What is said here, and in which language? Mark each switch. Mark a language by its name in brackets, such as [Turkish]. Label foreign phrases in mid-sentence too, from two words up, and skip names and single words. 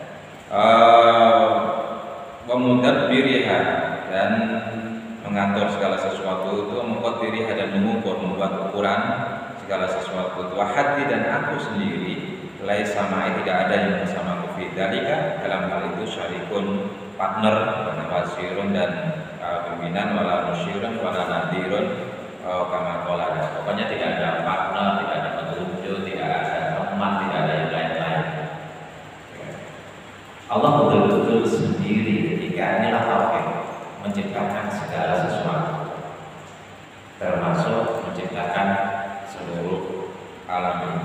[Arabic] ومدبرها, [Indonesian] dan mengatur segala sesuatu itu, muqaddiriha, dan mengukur, membuat ukuran segala sesuatu itu. [Arabic] وحدي, [Indonesian] dan aku sendiri, [Arabic] ليس معي, [Indonesian] tidak ada yang bersamaku [Arabic] في ذلك, [Indonesian] dalam hal itu syarikun, partner, wasirun, dan pimpinan, [Arabic] ولا مشير ولا نظير, كما قال. [Indonesian] Pokoknya tidak ada partner, tidak ada petunjuk, tidak ada teman, tidak ada yang lain-lain. Allah betul-betul sendiri ketika inilah tauhid, menciptakan segala sesuatu, termasuk menciptakan seluruh alam ini.